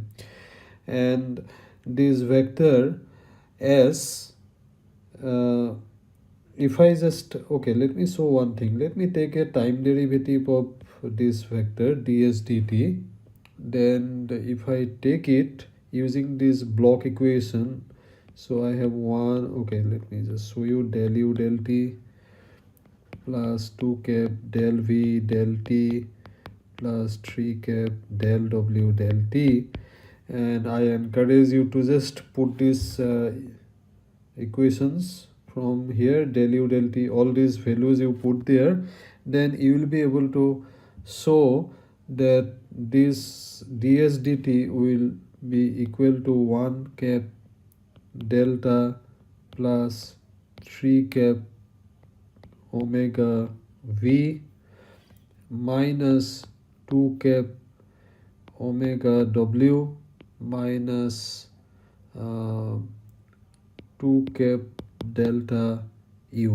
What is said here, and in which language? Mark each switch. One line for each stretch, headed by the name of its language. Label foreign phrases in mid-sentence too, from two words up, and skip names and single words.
English: And this vector s, if I just, okay, let me show one thing. Let me take a time derivative of this vector ds dt. Then if I take it using this block equation, so I have one, okay, let me just show you del u del t plus 2 cap del v del t plus 3 cap del w del t. And I encourage you to just put these equations from here, del u del t, all these values you put there, then you will be able to show that this ds dt will be equal to 1 cap delta plus 3 cap omega v minus 2 cap omega w minus 2 cap delta u.